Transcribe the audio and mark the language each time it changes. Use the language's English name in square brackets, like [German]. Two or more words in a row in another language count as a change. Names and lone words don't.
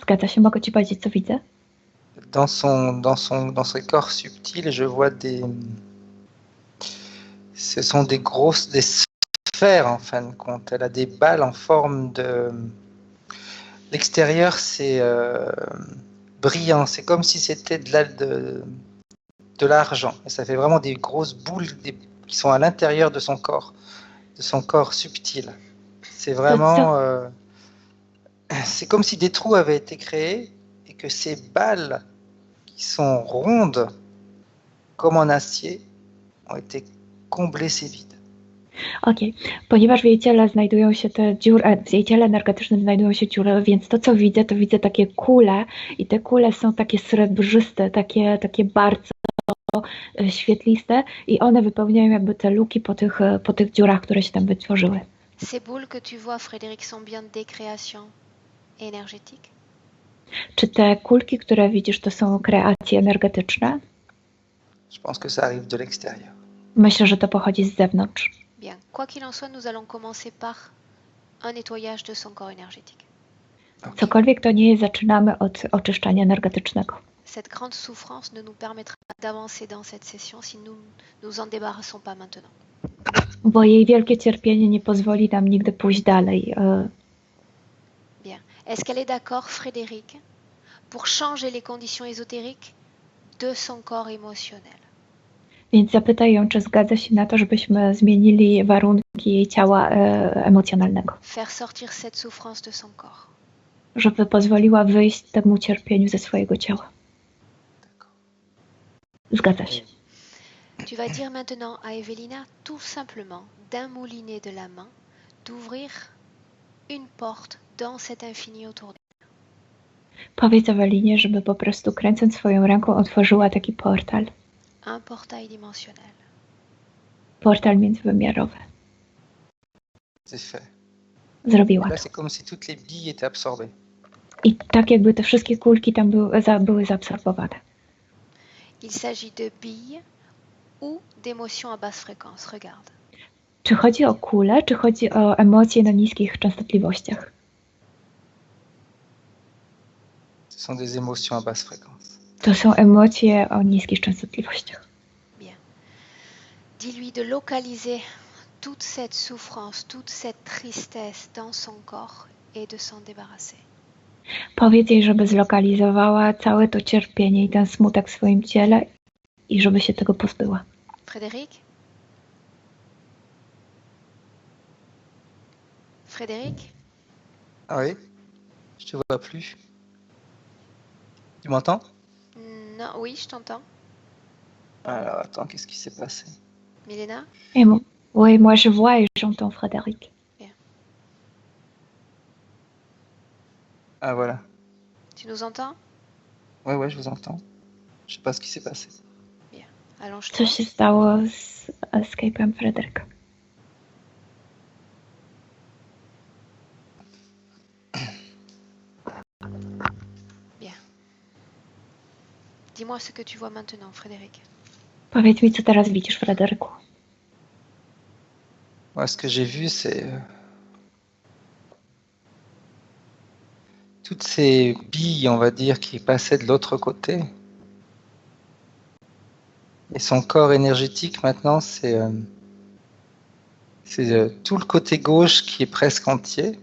[Polish] Zgadza się, mogę ci powiedzieć, co widzę? [French] dans ses corps subtils, je vois ce sont des sphères en fin de compte. Elle a des balles en forme de. L'extérieur, c'est brillant. C'est comme si c'était de l'argent. Et ça fait vraiment des grosses boules qui sont à l'intérieur de son corps subtil. C'est vraiment. C'est comme si des trous avaient été créés et que ces balles qui sont rondes, comme en acier, ont été comblées ces vides. [Polish] Okej. Ponieważ w jej ciele znajdują się te dziury, w jej ciele energetycznym znajdują się dziury, więc to, co widzę, to widzę takie kule i te kule są takie srebrzyste, takie bardzo świetliste i one wypełniają jakby te luki po tych dziurach, które się tam wytworzyły. [French] Ces boules que tu vois, Frédéric, sont bien des créations énergétiques? [Polish] Czy te kulki, które widzisz, to są kreacje energetyczne? [French] Je pense que ça arrive de l'extérieur. [Polish] Myślę, że to pochodzi z zewnątrz. [French] Bien. Quoi qu'il en soit, nous allons commencer par un nettoyage de son corps énergétique. [Polish] Cokolwiek to nie jest, zaczynamy od oczyszczania energetycznego. [French] Cette grande souffrance ne nous permettra pas d'avancer dans cette session si nous nous en débarrassons pas maintenant. [Polish] Bo jej wielkie cierpienie nie pozwoli nam nigdy pójść dalej. [French] Bien. Est-ce qu'elle est d'accord, Frédéric, pour changer les conditions ésotériques de son corps émotionnel? [Polish] Więc zapytaj ją, czy zgadza się na to, żebyśmy zmienili warunki jej ciała emocjonalnego. [French] Faire sortir cette souffrance de son corps. [Polish] Żeby pozwoliła wyjść temu cierpieniu ze swojego ciała. Zgadza się. [French] Tu vas dire maintenant à Evelina tout simplement d'un moulinet de la main d'ouvrir une porte dans cet infini autour d'elle. [Polish] Powiedz Ewelinie, żeby po prostu kręcąc swoją ręką otworzyła taki portal. [French] Un portail dimensionnel. [Polish] Portal międzywymiarowy. [French] C'est fait. [Polish] Zrobiła [French] Là, [Polish] to. [French] c'est comme si toutes les billes étaient absorbées. [Polish] I tak jakby te wszystkie kulki tam były zaabsorbowane. [French] Il s'agit de billes ou d'émotions à basse fréquence. Regarde. [Polish] Czy chodzi o kulę, czy chodzi o emocje na niskich częstotliwościach? [French] Ce sont des émotions à basse fréquence. [Polish] To są emocje o niskich częstotliwościach. [French] Bien. Dis-lui de localiser toute cette souffrance, toute cette tristesse dans son corps et de s'en débarrasser. [Polish] Powiedz jej, żeby zlokalizowała całe to cierpienie i ten smutek w swoim ciele i żeby się tego pozbyła. [French] Frédéric? Frédéric? Ah oui, je te vois plus. Tu m'entends? Non, oui, je t'entends. Alors, attends, qu'est-ce qui s'est passé? Milena? Oui, moi je vois et j'entends Frédéric. Ah, voilà. Tu nous entends? Ouais, je vous entends. Je sais pas ce qui s'est passé. Bien. Allonge-toi. [Polish] Co się stało z Skype'em Fryderyka? [French] Bien. Dis-moi ce que tu vois maintenant, Frédéric. [Polish] Powiedz mi, co teraz widzisz, Fryderyku? [French] Moi, ce que j'ai vu, c'est toutes ces billes, on va dire, qui passaient de l'autre côté. Et son corps énergétique, maintenant, c'est tout le côté gauche qui est presque entier.